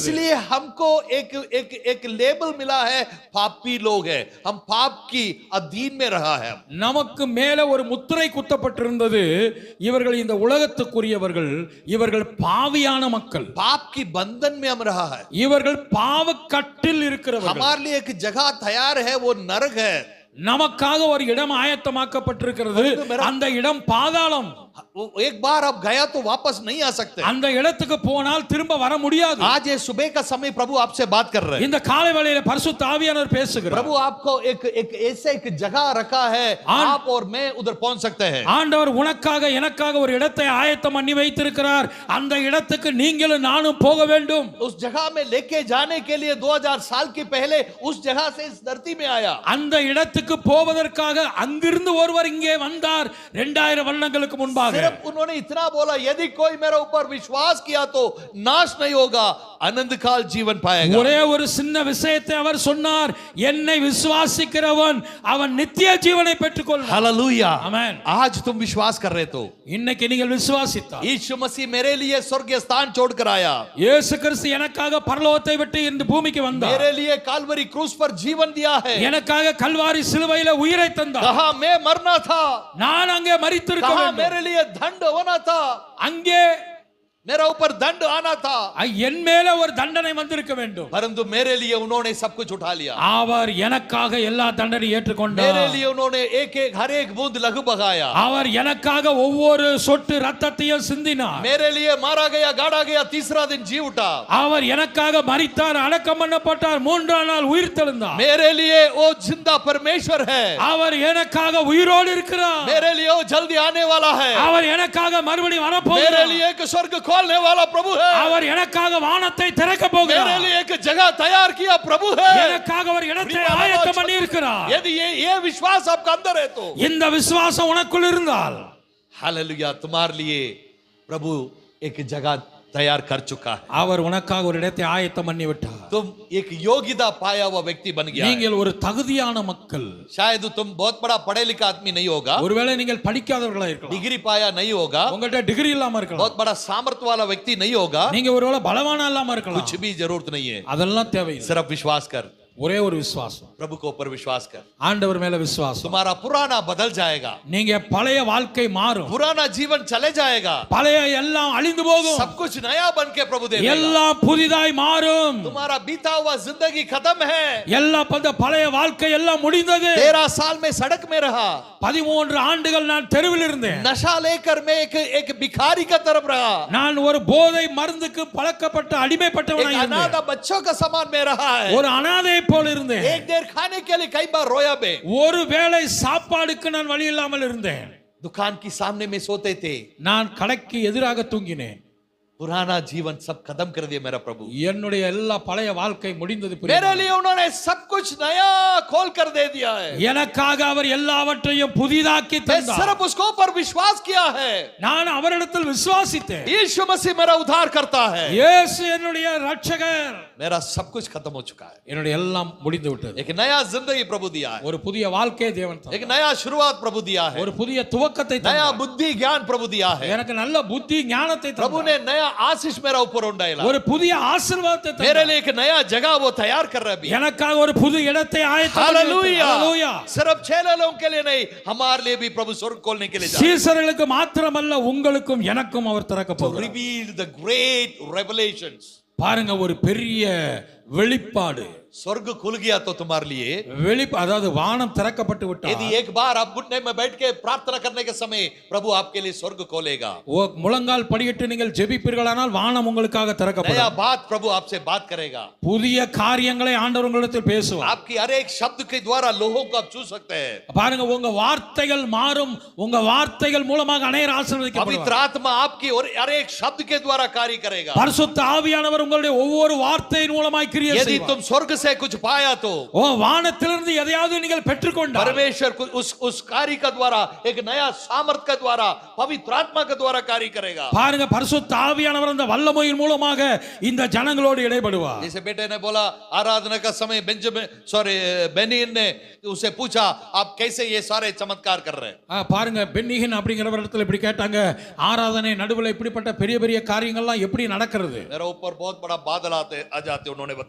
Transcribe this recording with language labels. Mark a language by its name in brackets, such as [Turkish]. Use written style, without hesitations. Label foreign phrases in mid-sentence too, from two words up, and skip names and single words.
[Hindi] इसलिए हमको एक एक एक लेबल मिला है, पापी लोग हैं. हम पाप की अधीन में रहा है. [Tamil] நமக்கு மேல ஒரு முத்திரை குத்தப்பட்டிருந்தது, இவர்கள் இந்த உலகத்துக்குரியவர்கள், இவர்கள் பாவியான மக்கள், [Hindi] पाप की बंधन में हम रहा है. [Tamil] இவர்கள் பாவக்கட்டில் இருக்கிறவர்கள். [Hindi] हमारे लिए एक जगह तैयार है, वो नरक है. [Tamil] நமக்காக ஒரு இடம் ஆயத்தமாக்கப்பட்டிருக்கிறது, அந்த இடம் பாதாளம். [Hindi] एक बार अब गया तो वापस नहीं आ सकते. [Tamil] அந்த இடத்துக்கு போனால் திரும்ப வர முடியாது. [Hindi] आज ये सुबह का समय प्रभु आपसे बात कर रहे हैं. [Tamil] இந்த காலை வேளையில பரிசுத்த ஆவியானவர் பேசுகிறார். [Hindi] प्रभु आपको एक एक ऐसे एक जगह रखा है, आप और मैं उधर पहुंच सकते हैं. [Tamil] ஆண்டவர் உனக்காக எனக்காக ஒரு இடத்தை ஆயத்தம் பண்ணி வைத்திருக்கிறார். அந்த இடத்துக்கு நீங்களும் நானும் போக வேண்டும். [Hindi] उस जगह में लेके जाने के लिए 2000 साल के पहले उस जगह से इस धरती में आया. [Tamil] அந்த இடத்துக்கு போவதற்காக அங்கிருந்து ஒருவர் இங்கே வந்தார் 2000 வருடங்களுக்கு முன்பாக. தருவாராக. [Hindi] सिर्फ उन्होंने इतना बोला, यदि कोई मेरे ऊपर विश्वास किया तो नाश नहीं होगा, अनंत काल जीवन पाएगा. [Tamil] ஒரே ஒரு சின்ன விஷயத்தை அவர் சொன்னார், என்னை விசுவாசிக்கிறவன் அவன் நித்திய ஜீவனை பெற்றுக்கொள்வான். [Hindi] हालेलुया. आमेन. आज तुम विश्वास कर रहे तो [Tamil] இன்னைக்கு நீங்கள் விசுவாசித்தால், [Hindi] यीशु मसीह मेरे लिए स्वर्गीय स्थान छोड़कर आया, [Tamil] இயேசு கிறிஸ்து எனக்காக பரலோகத்தை விட்டு இந்த பூமிக்கு வந்தார். [Hindi] मेरे लिए काल्वरी क्रूस पर जीवन दिया है. [Tamil] எனக்காக கல்வாரி சிலுவையில உயிரை தந்தார். [Hindi] कहा मैं मरना था, [Tamil] நான் அங்கே மரித்திருக்க [Hindi] कहा [Tamil] வேண்டும். [Hindi] मेरे लिए दंड होना था, [Tamil] அங்கே [Hindi] मेरा ऊपर दंड आना था, [Tamil] என் மேல ஒரு தண்டனை வந்திருக்க வேண்டும். [Hindi] परंतु मेरे लिए उन्होंने सब कुछ उठा लिया. [Tamil] அவர் எனக்காக எல்லா தண்டனையும் ஏற்றுக்கொண்டார். [Hindi] मेरे लिए उन्होंने एक एक हर एक बूंद लहू बहाया. [Tamil] அவர் எனக்காக ஒவ்வொரு சொட்டு ரத்தத்தையும் சிந்தினார். [Hindi] मेरे लिए मारा गया, गाड़ा गया, तीसरा दिन जी उठा. [Tamil] அவர் எனக்காக மரித்தார், அடக்கம் பண்ணப்பட்டார், மூன்றாம் நாள் உயிர் தெழுந்தார். [Hindi] मेरे लिए वो जिंदा परमेश्वर है. [Tamil] அவர் எனக்காக உயிரோடு இருக்கிறார். [Hindi] मेरे लिए वो जल्दी आने वाला है. [Tamil] அவர் எனக்காக மறுபடியும் [Hindi] मेरे [Tamil] வரப்போகிறார். [Hindi] लिए एक स्वर्ग खोलने वाला प्रभु है. [Tamil] அவர் எனக்காக வானத்தை திறக்க [Hindi] मेरे [Tamil] போகிறார். [Hindi] लिए एक जगह तैयार किया प्रभु है. [Tamil] எனக்காக ஒரு இடத்தை ஆயத்தம் பண்ணி இருக்கிறார். [Hindi] यदि ये विश्वास आपका अंदर है तो [Tamil] இந்த விசுவாசம் உனக்குள் இருந்தால், [Hindi] हालेलुया, तुम्हारे लिए प्रभु एक जगह तैयार कर चुका है. [Tamil] அவர் உனக்காக ஒரு இடத்தை ஆயத்தம் பண்ணி விட்டார். [Hindi] तुम एक योग्यता पाया हुआ व्यक्ति बन गया है. [Tamil] நீங்கள் ஒரு தகுதியான மக்கள். [Hindi] शायद तुम बहुत बड़ा पढ़े लिखा आदमी नहीं होगा, [Tamil] ஒருவேளை நீங்கள் படிக்காதவர்களா இருக்கலாம், [Hindi] डिग्री पाया नहीं होगा, [Tamil] உங்கள்ட்ட டிகிரி இல்லாம இருக்கலாம், [Hindi] बहुत बड़ा सामर्थ्य वाला व्यक्ति नहीं होगा, [Tamil] நீங்க ஒருவேளை பலவானா இல்லாம இருக்கலாம். [Hindi] कुछ भी जरूरत नहीं है. [Tamil] அதெல்லாம் தேவையில்லை. [Hindi] सिर्फ विश्वास कर, [Tamil] ஒரே ஒரு விசுவாசம், [Hindi] प्रभु के ऊपर विश्वास कर. [Tamil] ஆண்டவர் மேல விசுவாசம். [Hindi] तुम्हारा पुराना बदल जाएगा, [Tamil] நீங்க பழைய வாழ்க்கை மாறும், [Hindi] पुराना जीवन चले जाएगा, [Tamil] பழைய எல்லாம் அழிந்து போகும், [Hindi] सब कुछ नया बन के प्रभु दे देगा. [Tamil] எல்லாம் புதிதாய் மாறும். [Hindi] तुम्हारा बीता हुआ जिंदगी खत्म है. [Tamil] எல்லா பழைய வாழ்க்கை எல்லாம் முடிந்தது. [Hindi] 13 साल में सड़क में रहा, [Tamil] 13 ஆண்டுகள் நான் தெருவில் இருந்தேன். [Hindi] नशा लेकर मैं एक भिखारी का तरफ रहा, [Tamil] நான் ஒரு போதை மருந்துக்கு பழக்கப்பட்ட [Hindi] एक [Tamil] அடிமைப்பட்டவனாய் [Hindi] अनाथ [Tamil] இருந்தேன். [Hindi] बच्चों का समान में रहा है. [Tamil] ஒரு அனாதை போல இருந்தேன். [Hindi] एक देर खाने के लिए कई बार रोया मैं. [Tamil] ஒரு வேளை சாப்பாடுக்கு நான் வழி இல்லாமல் இருந்தேன். [Hindi] दुकान के सामने में सोते थे. [Tamil] நான் கடைக்கு எதிராக தூங்கினேன். [Hindi] पुराना जीवन सब खत्म कर दिया मेरा प्रभु. [Tamil] என்னுடைய எல்லா பழைய வாழ்க்கை முடிந்தது. [Hindi] मेरे लिए उन्होंने सब कुछ नया खोल कर दे दिया है. [Tamil] எனக்காக அவர் எல்லாவற்றையும் புதிதாக்கி [Hindi] मैं [Tamil] தந்தார். [Hindi] सिर्फ उसको ऊपर विश्वास किया है. [Tamil] நான் அவரிடத்தில் விசுவாசித்தேன். [Hindi] यीशु मसीह मेरा उद्धार करता है. [Tamil] இயேசு என்னுடைய இரட்சகர். [Hindi] मेरा सब कुछ खत्म हो चुका है. [Tamil] என்னுடைய எல்லாம் முடிந்து விட்டது. [Hindi] एक नया जिंदगी प्रभु दिया है. [Tamil] ஒரு புதிய வாழ்க்கையை தேவன் தந்தார். [Hindi] एक नया शुरुआत प्रभु दिया है. [Tamil] ஒரு புதிய துவக்கத்தை [Hindi] नया [Tamil] தந்தார். [Hindi] बुद्धि ज्ञान प्रभु दिया है. [Tamil] எனக்கு நல்ல புத்தி ஞானத்தை [Hindi] प्रभु [Tamil] தந்தார். [Hindi] ने नया आशीष मेरा ऊपर उंडायला. [Tamil] ஒரு புதிய ஆசீர்வாதத்தை [Hindi] मेरे [Tamil] தந்தார். [Hindi] लिए एक नया जगह वो तैयार कर रहा है अभी. [Tamil] எனக்காக ஒரு புது இடத்தை ஆயத்தம் [Hindi] हालेलुया. [Tamil] ஹalleluya. [Hindi] सिर्फ 6 लोगों के लिए नहीं, हमारे लिए भी प्रभु स्वर्ग खोलने के लिए जा रहा है. [Tamil] சீசர்களுக்கு மாத்திரமல்ல, உங்களுக்கும் எனக்கும் அவர் திறக்க [English] To [Tamil] போகிறார். [English] reveal the great revelations. [Tamil] பாருங்க, ஒரு பெரிய வெளிப்பாடு. [Hindi] स्वर्ग खुल गया तो तुम्हारे लिए, [Tamil] அதாவது வானம் திறக்கப்பட்டு விட்டால், [Hindi] यदि एक बार आप घुटने में बैठ के प्रार्थना करने के समय प्रभु आपके लिए स्वर्ग खोलेगा. [Tamil] முழங்கால் படியிட்டு நீங்கள் ஜெபிப்பீர்களானால் வானம் உங்களுக்காக [Hindi] नया [Tamil] திறக்கப்படும். [Hindi] बात प्रभु आपसे बात करेगा. [Tamil] புதிய காரியங்களை ஆண்டவர் உங்களிடத்தில் பேசுவார். [Hindi] आपकी हर एक शब्द के द्वारा लोगों को आप छू सकते हैं. [Tamil] பாருங்க, உங்க வார்த்தைகள் மாறும். உங்க வார்த்தைகள் மூலமாக அநேகர் [Hindi] पवित्र [Tamil] ஆசீர்வதிக்கப்படுவார். [Hindi] आत्मा आपकी और हर एक शब्द के द्वारा कार्य करेगा. [Tamil] பரிசுத்த ஆவியானவர் உங்களுடைய ஒவ்வொரு வார்த்தையின் மூலமாய் கிரியை [Hindi] यदि [Tamil] செய்வார். [Hindi] तुम स्वर्ग से कुछ पाया तो [Tamil] வானத்திலிருந்து எதையாவது நீங்கள் பெற்றுக்கொண்டால், [Hindi] परमेश्वर उस कार्य का द्वारा एक नया सामर्थ का द्वारा पवित्र आत्मा के द्वारा कार्य करेगा. [Tamil] பாருங்க, பரிசுத்த ஆவியானவர் அந்த வல்லமையின் மூலமாக இந்த ஜனங்களோடு இடைபடுவார். [Hindi] जैसे बेटे ने बोला आराधना का समय बेनियन ने उसे पूछा आप कैसे ये सारे चमत्कार कर रहे हैं. [Tamil] பாருங்க, பென்னிகன் அப்படிங்கிறவரிடத்துல இப்படி கேட்டாங்க, ஆராதனை நடுவில் இப்படிப்பட்ட பெரிய பெரிய காரியங்கள்லாம் எப்படி நடக்கிறது? [Hindi] मेरा ऊपर बहुत बड़ा बादल आ जाते उन्होंने बताया.